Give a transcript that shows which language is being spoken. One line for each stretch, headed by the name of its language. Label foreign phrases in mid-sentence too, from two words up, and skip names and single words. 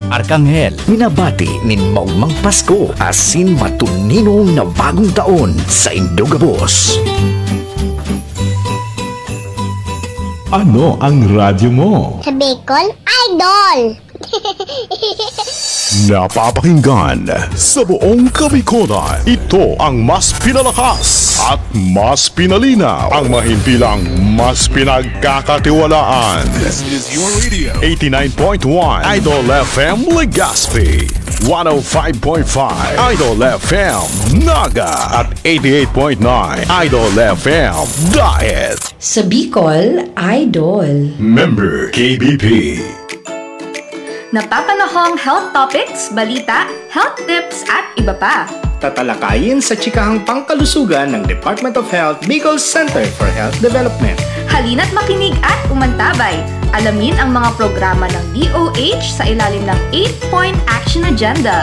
Bikol: Arkanghel, minabati nin maugmang Pasko asin matuninong na bagong taon sa Indogabos.
Filipino: Ano ang radyo mo? Sa Bicol Idol! Napapakinggan sa buong Kabikolan. Ito ang mas pinalakas at mas pinalinaw, ang mahimpilang mas pinagkakatiwalaan.
English: This is your radio.
Filipino: 89.1 Idol FM Legazpi, 105.5 Idol FM Naga at 88.9 Idol FM Daet. Sa Bicol Idol.
English: Member KBP.
Filipino: Napapanahong
English: health topics,
Filipino: balita,
English: health tips
Filipino: at iba pa. Tatalakayin sa chikahang pangkalusugan ng Department of Health Bicol Center for Health Development. Halina't makinig at umantabay. Alamin ang mga programa ng DOH sa ilalim ng 8-point
English: action agenda.